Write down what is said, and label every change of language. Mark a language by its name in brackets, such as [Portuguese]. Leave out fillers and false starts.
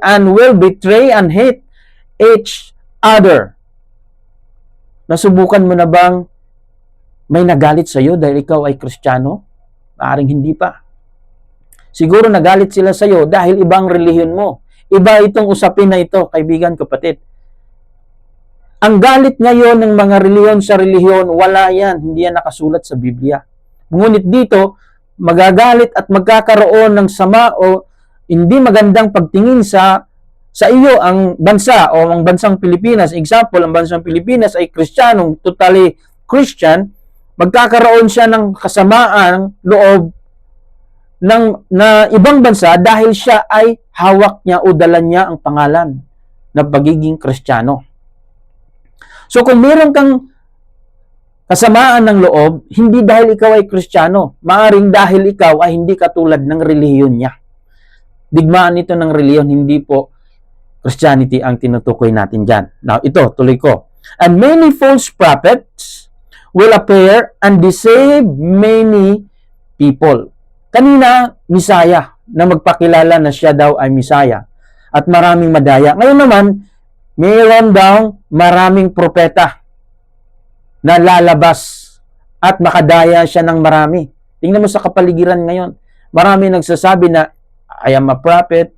[English] And will betray and hate each other. [Filipino] Nasubukan mo na bang may nagalit sa iyo dahil ikaw ay Kristiyano? Maaring hindi pa. Siguro nagalit sila sa iyo dahil ibang relihiyon mo. Iba itong usapin na ito, kaibigan, kapatid. Ang galit ngayon ng mga relihiyon sa relihiyon, wala yan. Hindi yan nakasulat sa Biblia. Ngunit dito, magagalit at magkakaroon ng sama o hindi magandang pagtingin sa iyo ang bansa o ang bansang Pilipinas. Example, ang bansang Pilipinas ay Kristiyanong, [English] totally Christian, [Filipino] magkakaroon siya ng kasamaan loob na ibang bansa dahil siya ay hawak niya o dala niya ang pangalan na pagiging Kristiyano. So kung meron kang kasamaan ng loob, hindi dahil ikaw ay Kristiyano, maaring dahil ikaw ay hindi katulad ng relihiyon niya. Digmaan ito ng relihiyon, hindi po Christianity ang tinutukoy natin dyan. Now, ito, tuloy ko. [English] And many false prophets will appear and deceive many people. [Filipino] Kanina, Misaya, na magpakilala na siya daw ay Misaya. At maraming madaya. Ngayon naman, mayroon daw maraming propeta na lalabas at makadaya siya ng marami. Tingnan mo sa kapaligiran ngayon. Marami nagsasabi na, [English] I am a prophet.